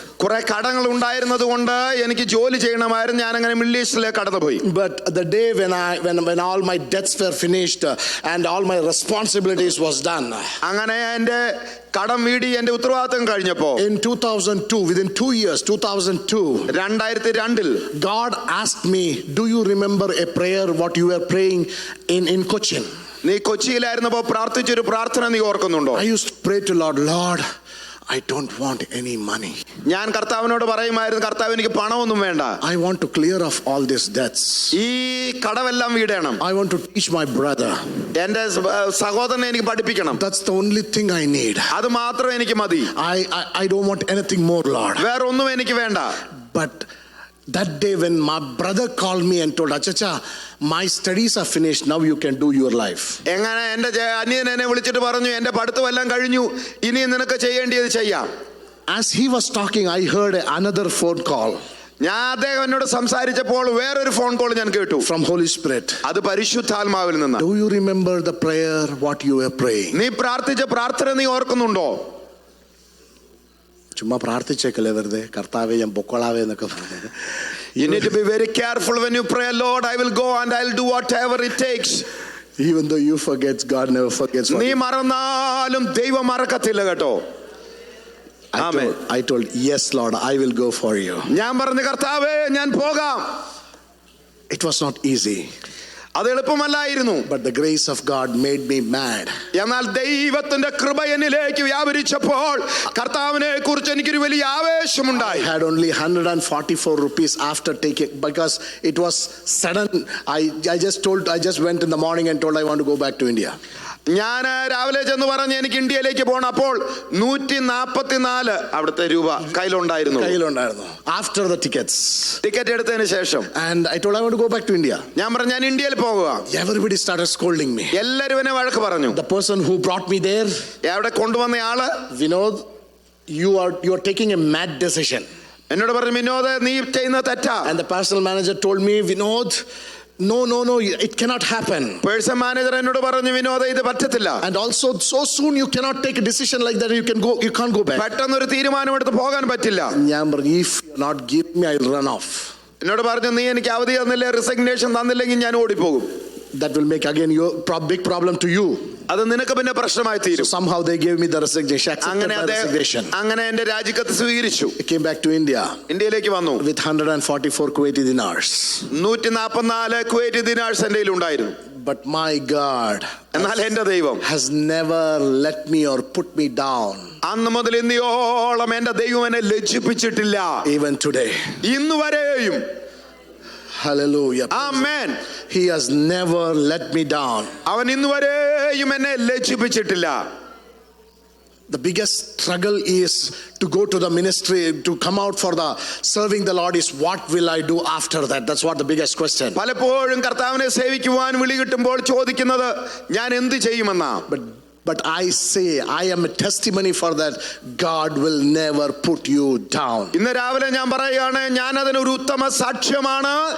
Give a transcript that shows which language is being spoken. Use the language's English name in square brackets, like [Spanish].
[Malayalam] കുറെ കടങ്ങൾ ഉണ്ടായിരുന്നത് കൊണ്ട് എനിക്ക് ജോലി ചെയ്യണമായിരുന്നു. ഞാൻ അങ്ങനെ മിഡിൽ ഈസ്റ്റിലേക്ക് കടന്നുപോയി. [English] But the day when all my debts were finished and all my responsibilities was done, [Malayalam] അങ്ങനെ എന്റെ കടം വീടി എന്റെ ഉത്തരവാദിത്തം കഴിഞ്ഞപ്പോ [English] in 2002, within 2 years, 2002, God asked me, do you remember a prayer what you were praying in Cochin? [Malayalam] നീ കൊച്ചിയിലായിരുന്നപ്പോ പ്രാർത്ഥിച്ചൊരു പ്രാർത്ഥന നീ ഓർക്കുന്നുണ്ടോ? [English] I used to pray to Lord, I don't want any money. [Malayalam] ഞാൻ കർത്താവിനോട് പറയുമായിരുന്നു, കർത്താവ് എനിക്ക് പണമൊന്നും വേണ്ട. [English] I want to clear off all these debts. [Malayalam] ഈ കടമെല്ലാം വീടണം. [English] I want to teach my brother. [Malayalam] എന്റെ സഹോദരനെ എനിക്ക് പഠിപ്പിക്കണം. [English] That's the only thing I need. [Malayalam] അത് മാത്രം എനിക്ക് മതി. [English] I don't want anything more, Lord. [Malayalam] വേറെ ഒന്നും എനിക്ക് വേണ്ട. [English] But that day when my brother called me and told, Achacha, my studies are finished, now you can do your life. [Malayalam] എങ്ങനെ എന്റെ അനിയൻ എന്നെ വിളിച്ചിട്ട് പറഞ്ഞു, എന്റെ പഠിത്തം എല്ലാം കഴിഞ്ഞു, ഇനി നിനക്ക് ചെയ്യേണ്ടത് ചെയ്യാം. [English] As he was talking, I heard another phone call. [Malayalam] ഞാൻ അദ്ദേഹം എന്നോട് സംസാരിച്ചപ്പോൾ വേറൊരു ഫോൺ കോൾ ഞാൻ കേട്ടു. [English] From Holy Spirit. [Malayalam] അത് പരിശുദ്ധാത്മാവിൽ നിന്ന്. [English] Do you remember the prayer what you were praying? [Malayalam] നീ പ്രാർത്ഥിച്ച പ്രാർത്ഥന നീ ഓർക്കുന്നുണ്ടോ? ചുമ്മാ പ്രാർത്ഥിച്ചേക്കല്ലേ വെറുതെ, കർത്താവേ ഞാൻ പൊക്കോളാവേ എന്നൊക്കെ പറഞ്ഞു. [English] You need to be very careful when you pray, Lord, I will go and I'll do whatever it takes. Even though you forget, God never forgets. [Malayalam] നീ മറന്നാലും ദൈവം മറക്കത്തില്ല കേട്ടോ. [English] I told, yes Lord, I will go for you. [Malayalam] ഞാൻ പറഞ്ഞു, കർത്താവേ ഞാൻ പോകാം. [English] It was not easy. [Malayalam] അത് എളുപ്പമല്ലായിരുന്നു. [English] But the grace of God made me mad. [Malayalam] എന്നാൽ ദൈവത്തിന്റെ കൃപ എന്നിലേക്ക് വ്യാപരിച്ചപ്പോൾ കർത്താവിനെ കുറിച്ച് എനിക്കൊരു വലിയ ആവേശമുണ്ടായി. [English] I had only 144 rupees after taking, because it was sudden. I just went in the morning and told I want to go back to India. [Malayalam] ഞാൻ രാവിലെ ചെന്ന് പറഞ്ഞ് എനിക്ക് ഇന്ത്യയിലേക്ക് പോകണം. അപ്പോൾ 144 അവിടുത്തെ രൂപ കയ്യിലുണ്ടായിരുന്നു. [English] After the tickets, [Malayalam] ടിക്കറ്റ് എടുത്തതിന് ശേഷം. [English] And I told I want to go back to India. [Malayalam] ഞാൻ പറഞ്ഞു ഞാൻ ഇന്ത്യയിൽ പോകുക. [English] Everybody started scolding me. [Malayalam] എല്ലാവരും എന്നെ വഴക്ക് പറഞ്ഞു. [English] The person who brought me there, [Malayalam] അവിടെ കൊണ്ടുവന്ന ആള്, [English] Vinod, you are taking a mad decision. [Malayalam] എന്നോട് പറഞ്ഞു, വിനോദ് നീ ചെയ്യുന്ന തെറ്റാ. [English] And the personal manager told me, Vinod, no, it cannot happen. [Malayalam] Person manager എന്നോട് പറഞ്ഞു, വിനോദ ഇത് പറ്റത്തില്ല. [English] And also so soon you cannot take a decision like that. You can't go back. [Malayalam] പെട്ടെന്ന് ഒരു തീരുമാനമെടുത്ത് പോകാൻ പറ്റില്ല. [English] If you not give me, I will run off. [Malayalam] എന്നോട് പറഞ്ഞു, നീ എനിക്ക് അവധി തന്നില്ല, റിസിഗ്നേഷൻ തന്നില്ലെങ്കിൽ ഞാൻ ഓടിപ്പോകും. [English] That will make again your big problem to you. [Malayalam] അത് നിനക്ക് പിന്നെ പ്രശ്നമായി തീരും. [English] Somehow they gave me the resignation. [Malayalam] അങ്ങനെ എന്റെ രാജിക്കത്ത് സ്വീകരിച്ചു. [English] I came back to India. [Malayalam] ഇന്ത്യയിലേക്ക് വന്നു. [English] With 144 Kuwaiti dinars. [Malayalam] 144 കുവൈറ്റ് ദിനാർസ് എന്റെ കയ്യിൽ ഉണ്ടായിരുന്നു. [English] But my God [Malayalam] എന്നാൽ എന്റെ ദൈവം [English] has never let me or put me down. [Malayalam] അന്ന് മുതൽ ഇന്നയോളം എന്റെ ദൈവം എന്നെ ലജ്ജിപ്പിച്ചിട്ടില്ല. [English] Even today. [Malayalam] ഇന്ന് വരെയും. [English] Hallelujah. [Malayalam] Amen. [English] He has never let me down. [Malayalam] അവൻ ഇന്നുവരെയും എന്നെ ലജ്ജിപ്പിച്ചിട്ടില്ല. [English] The biggest struggle is to go to the ministry, to come out for the serving the Lord, is what will I do after that? That's what the biggest question. [Malayalam] പലപ്പോഴും കർത്താവിനെ സേവിക്കുവാൻ വിളി കിട്ടുമ്പോൾ ചോദിക്കുന്നത് ഞാൻ എന്ത് ചെയ്യുമെന്നാ. [English] But I say, I am a testimony for that. God will never put you down. [Malayalam] ഇന്ന് രാവിലെ ഞാൻ പറയുകയാണ്, ഞാൻ അതിനൊരു ഉത്തമ സാക്ഷ്യമാണ്.